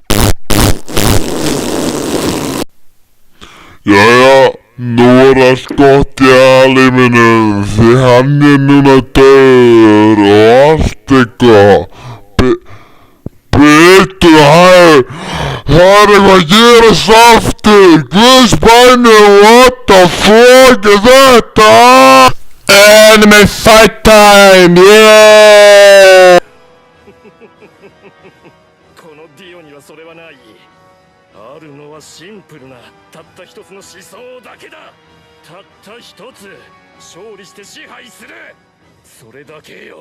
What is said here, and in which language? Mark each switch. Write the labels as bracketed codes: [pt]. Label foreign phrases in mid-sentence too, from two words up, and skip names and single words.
[is] Jæja, nú er allt gott í alheiminum því hann er núna dauður og allt er gott. Bittu, það er eitthvað að gerast aftur. Guðs bænum, [en] what the fuck [is] er þetta? [en] Enemy fight time, yeah! [ja] このディオにはそれはない。あるのはシンプルなたった一つの思想だけだ。たった一つ勝利して支配する、それだけよ。